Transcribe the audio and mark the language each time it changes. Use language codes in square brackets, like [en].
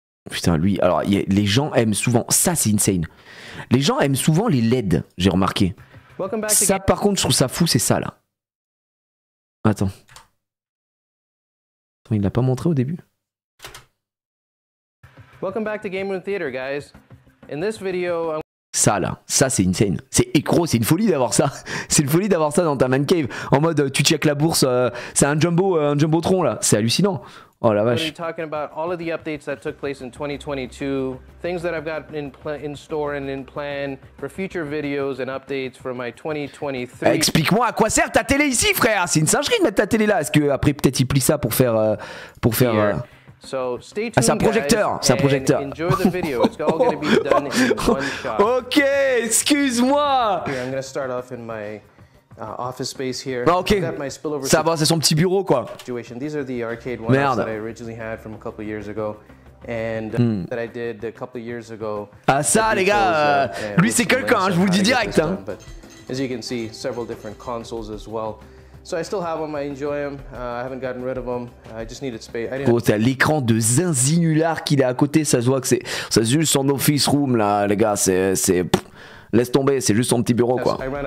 [fr] Putain, lui. Alors, les gens aiment souvent. Ça, c'est insane. Les gens aiment souvent les LED, j'ai remarqué. Ça, par contre, je trouve ça fou, c'est ça là. Attends. Il l'a pas montré au début. [en] Welcome back to Game Room Theater, guys. In this video, [fr] ça là, ça c'est insane. C'est gros, c'est une folie d'avoir ça. C'est une folie d'avoir ça dans ta man cave. En mode tu check la bourse, c'est un jumbotron là. C'est hallucinant. Oh la vache. [en] Talking about all of the updates that took place in 2022, things that I've got in store and in plan for future videos and updates for my 2023. [fr] Explique-moi à quoi sert ta télé ici, frère. C'est une singerie de mettre ta télé là. Est-ce que après peut-être il plie ça pour faire [en] So stay tuned, [fr] ah, c'est un projecteur, c'est un projecteur. [en] Enjoy the video. It's all going to be done in one shot. [fr] Ok, excuse-moi. [en] Here, I'm going to start off in my office space here. [fr] Ah, ok, ça va, c'est son petit bureau quoi. [en] These are the arcade ones that I originally had from a couple years ago. And that I did a couple years ago. [fr] Ah ça les gars, lui c'est quelqu'un, hein, je vous le dis direct. Hein. [en] As you can see, several different consoles as well. So I still have them, I enjoy them. I haven't gotten rid of them. I just needed space. [fr] Oh, t'as l'écran de zinzinular qu'il a à côté, ça se voit que c'est juste son office room là, les gars, laisse tomber, c'est juste son petit bureau quoi.